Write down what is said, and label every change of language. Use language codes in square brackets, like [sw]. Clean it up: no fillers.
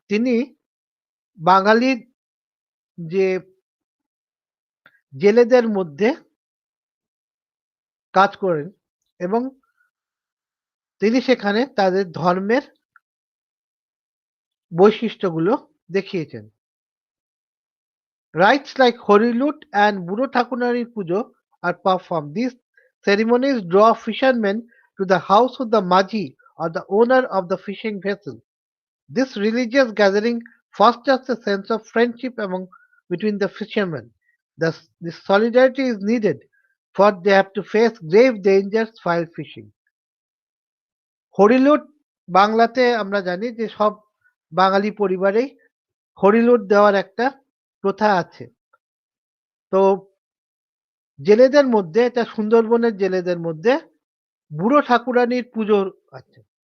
[bn] তিনি বাঙালির যে জেলেদের মধ্যে কাজ করেন এবং তিনি সেখানে তাদের ধর্মের বৈশিষ্ট্যগুলো দেখিয়েছেন। [en] Rites like Horilut and Buro Thakunari Pujo are performed. These ceremonies draw fishermen to the house of the Maji or the owner of the fishing vessel. This religious gathering fosters a sense of friendship between the fishermen. This solidarity is needed for they have to face grave dangers while fishing. [bn] হরিলুট বাংলাতে আমরা জানি যে সব বাঙালি পরিবারেই হরিলুট দেওয়ার একটা প্রথা আছে। তো জেলেদের মধ্যে এটা সুন্দরবনের জেলেদের মধ্যে বুড়ো ঠাকুরানীর পুজো আছে।